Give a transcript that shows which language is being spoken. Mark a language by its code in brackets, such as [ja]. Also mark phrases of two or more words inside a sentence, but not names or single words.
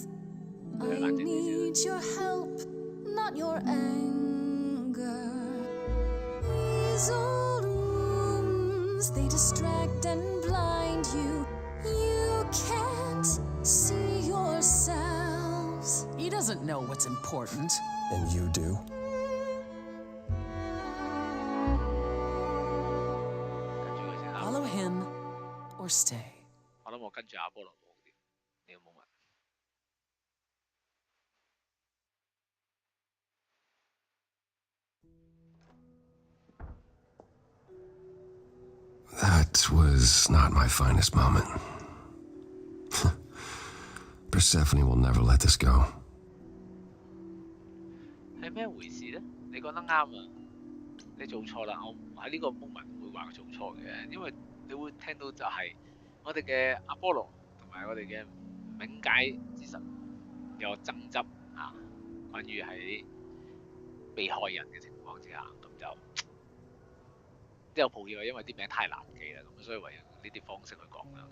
[en] I need your help, not your anger. These old wounds, they distract and blind you. You can't see yourselves. He doesn't know what's important. And you do. [yue] 跟住佢先啱。 [en] Follow him or stay. [yue] 我諗我跟住阿波羅冇啲，你有冇問？ [en] That was not my finest moment. Persephone will never let this go. [yue] 係咩回事咧？你講得啱啊！你做錯啦，我喺呢個 [en] moment [yue] 唔會話佢做錯嘅，因為你會聽到就係我哋嘅阿波羅同埋我哋嘅冥界之神有爭執啊，關於喺被害人嘅情況之下，咁就都有抱歉，因為啲名太難記啦，咁所以唯有呢啲方式去講啦。